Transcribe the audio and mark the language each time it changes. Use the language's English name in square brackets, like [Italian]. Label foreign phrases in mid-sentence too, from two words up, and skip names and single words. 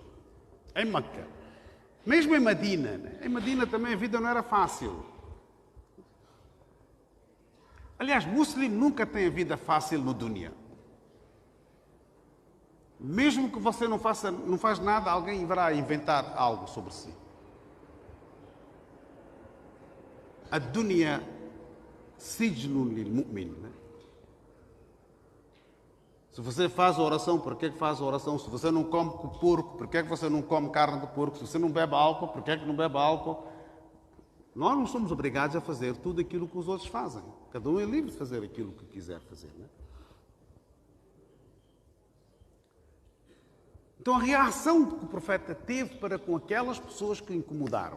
[Portuguese] Em Meca. Mesmo em Medina. Em Medina também a vida não era fácil. Aliás, muçulmano nunca tem a vida fácil no dunya. Mesmo que você não faz nada, alguém vai inventar algo sobre si. [Arabic] الدنيا سجن للمؤمن. [Portuguese] Se você faz a oração, por que é que faz a oração? Se você não come porco, por que é que você não come carne de porco? Se você não bebe álcool, por que é que não bebe álcool? Nós não somos obrigados a fazer tudo aquilo que os outros fazem. Cada um é livre de fazer aquilo que quiser fazer, não é? Então a reação que o profeta teve para com aquelas pessoas que o incomodaram.